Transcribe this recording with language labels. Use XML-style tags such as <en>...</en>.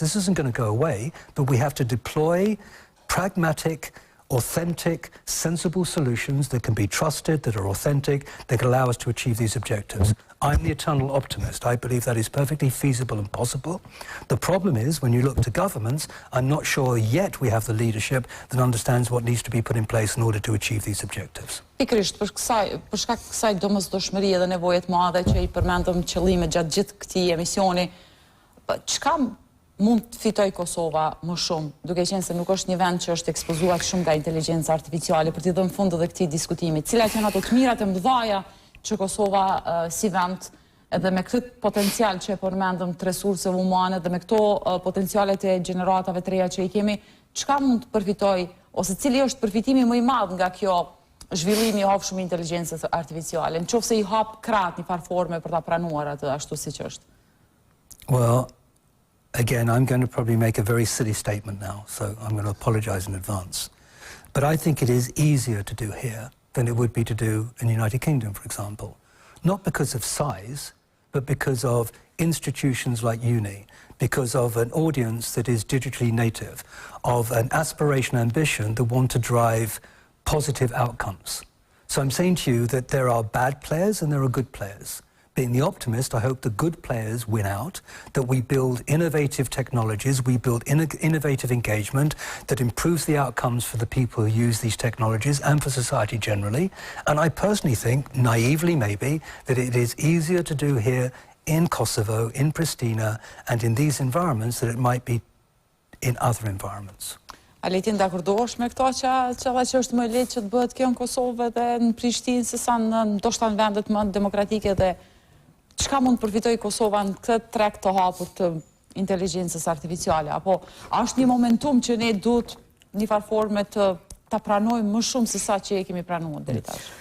<en>This isn't going to go away. But we have to deploy pragmatic, authentic, sensible solutions that can be trusted, that are authentic, that can allow us to achieve these objectives. I'm the eternal optimist. I believe that is perfectly feasible and possible. The problem is, when you look to governments, I'm not sure yet we have the leadership that understands what needs to be put in place in order to achieve these objectives.</en> <sq>Pikërisht, për shkak të kësaj domosdoshmërie dhe nevojët madhe që I përmendëm qëllime gjatë gjithë këtij emisioni, çka mund të fitoj Kosova më shumë, duke qenë se nuk është një vend që është ekspozuar shumë nga inteligjenca artificiale, për t'i dhënë fund edhe këtij diskutimi. Cilat janë ato të mirat e mëdha që Kosova si vend, edhe me këtë potencial që e përmendëm të resurseve humane dhe me këto potencialet e gjeneratave të reja që I kemi, çka mund të përfitoj, ose cili është përfitimi më I madh nga kjo zhvillimi I hapshëm I inteligjencës artificiale, nëse I hap krahët një farë forme për ta pranuar atë ashtu siç është?</sq> <en>Well, again, I'm going to probably make a very silly statement now, so I'm going to apologize in advance. But I think it is easier to do here than it would be to do in the United Kingdom, for example. Not because of size, but because of institutions like UNI, because of an audience that is digitally native, of an aspiration, ambition that want to drive positive outcomes. So I'm saying to you that there are bad players and there are good players. Being the optimist, I hope the good players win out, that we build innovative technologies, we build innovative engagement that improves the outcomes for the people who use these technologies and for society generally. And I personally think, naively maybe, that it is easier to do here in Kosovo, in Pristina, and in these environments than it might be in other environments.</en> <sq>A letin dakordohesh me këto që është më lehtë që të bëhet kjo në Kosovë dhe në Prishtinë se sa ndoshta në vendet më demokratike dhe çka mund të përfitojë Kosova në këtë treg të hapur të inteligjencës artificiale, apo është një momentum që ne duhet një farë forme ta pranojmë më shumë se sa që e kemi pranuar deri tash?</sq>